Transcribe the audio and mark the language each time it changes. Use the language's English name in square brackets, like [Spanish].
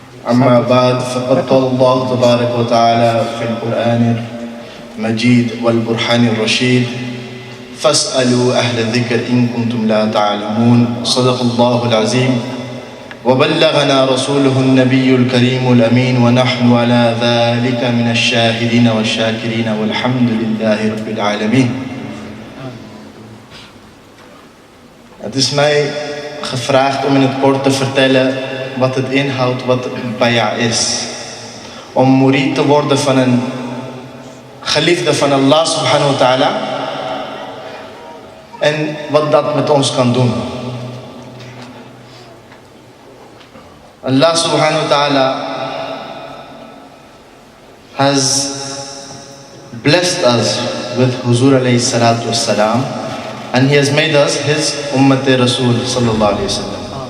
[Arabic] أما بعد، فقد قال الله تبارك وتعالى في القرآن المجيد والبرهان الرشيد: فاسألوا أهل الذكر إن كنتم لا تعلمون. صدق الله العظيم وبلغنا رسوله النبي الكريم الأمين ونحن على ذلك من الشاهدين والشاكرين والحمد لله رب العالمين. [Dutch] Het is mij gevraagd om in het kort te vertellen wat het inhoudt, wat bay'a is. Om murid te worden van een geliefde van Allah subhanahu wa ta'ala. En wat dat met ons kan doen. [English] Allah subhanahu wa ta'ala has blessed us with Huzur alayhi salatu wassalam, and He has made us His Ummat Rasul sallallahu alayhi wasallam.